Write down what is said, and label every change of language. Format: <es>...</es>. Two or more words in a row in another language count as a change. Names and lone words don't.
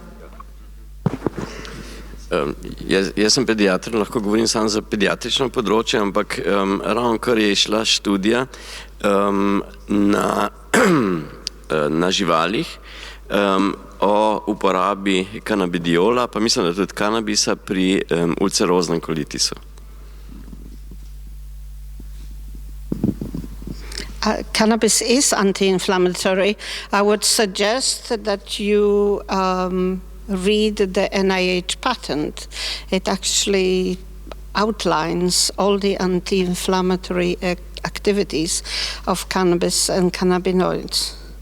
<sl>Jaz sem pediatr, lahko govorim samo za pediatrično področje, ampak ravno kar je šla študija na živalih o uporabi kanabidiola, pa mislim, da tudi kanabisa pri ulceroznem kolitisu.</sl> <en>Cannabis is anti-inflammatory. I would suggest that you read the NIH patent. It actually outlines all the anti-inflammatory activities of cannabis and cannabinoids.</en>